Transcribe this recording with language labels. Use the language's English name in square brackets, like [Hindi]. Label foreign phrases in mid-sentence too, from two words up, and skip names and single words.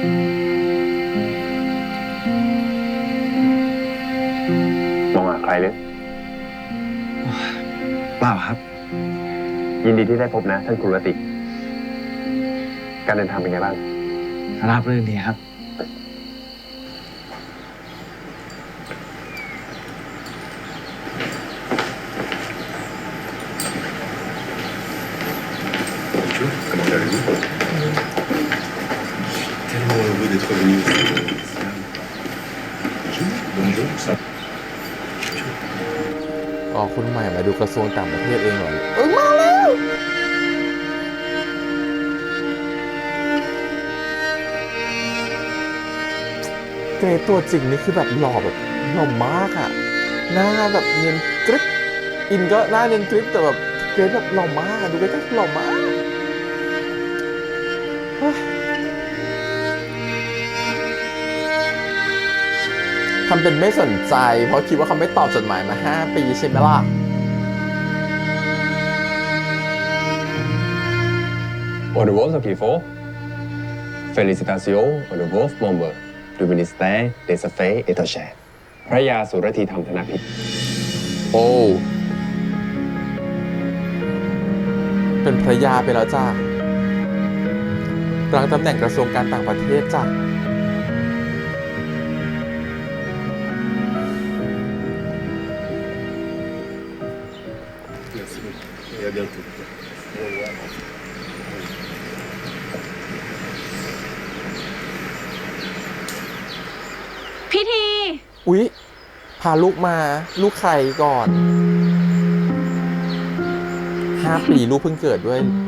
[Thai] มองหาใครเลย เปล่าครับ ยินดีที่ได้พบนะ ท่านครูรติ การเดินทางเป็นไงบ้าง ราบรื่นดีครับ [French] Comment allez-vous Tellement heureux d'être venu ici. Bonjour, ça. [Thai] อ๋อคุณใหม่มาดูกระทรวงต่างประเทศเองเหรอมาแล้วเกรดตัวจริงนี่คือแบบหล่อแบบหล่อมากอะหน้าแบบเนียนกริ๊บอินก็หน้าเนียนกริ๊บแต่แบบเกรดแบบหล่อมากอะดูใกล้ๆหล่อมาก เฮ้ยทำเป็นไม่สนใจเพราะคิดว่าเขาไม่ตอบจดหมายมา5 ปีใช่ไหมล่ะ [French] Au revoir, Kifo. Félicitations au nouveau membre du ministère des Affaires étrangères พระยาสุรธีธรรมธนพิษ [Thai] โอ้ เป็นภรรยาไปแล้วจ้ารั้งตำแหน่งกระทรวงการต่างประเทศจ้ะ [French] Merci beaucoup. Et à bientôt. Au revoir. [Thai] พ พี่ที อุ๊ย พาลูกมา ลูกใครก่อน 5 ปีลูกเพิ่งเกิดด้วย